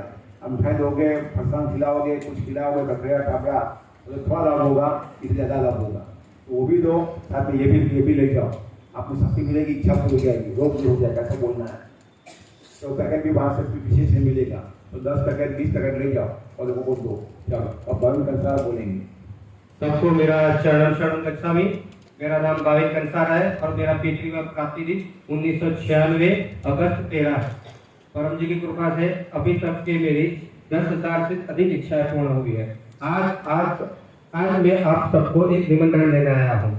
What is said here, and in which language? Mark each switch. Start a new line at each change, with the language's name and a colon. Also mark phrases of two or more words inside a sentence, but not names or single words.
Hindi: अब मिठाई दोगे, फरसान खिलाओगे, कुछ खिलाओगे, ककड़िया टापड़ा, तो थोड़ा लाभ होगा, इससे ज़्यादा लाभ होगा, तो वो भी दो, साथ में ये भी ले जाओ, आपको शक्ति मिलेगी, इच्छा पूरी हो जाएगी, रोग भी हो जाएगा, ऐसा बोलना है। तो पैकेट भी वहाँ से विशेष में मिलेगा, तो 10 पैकेट 20 पैकेट ले जाओ और लोगों को दो। चलो अब भाविन कंसार बोलेंगे।
Pali: सबको मेरा शरणम शरणम गच्छामि।
Hindi: मेरा नाम भाविन कंसार है और मेरा पृथ्वी में प्राप्ति दिन 1996 अगस्त 13 है। परम जी की कृपा से अभी तक के मेरी 10,000 से अधिक इच्छाएं पूर्ण हुई है। आज मैं आप सबको एक निमंत्रण देने आया हूँ।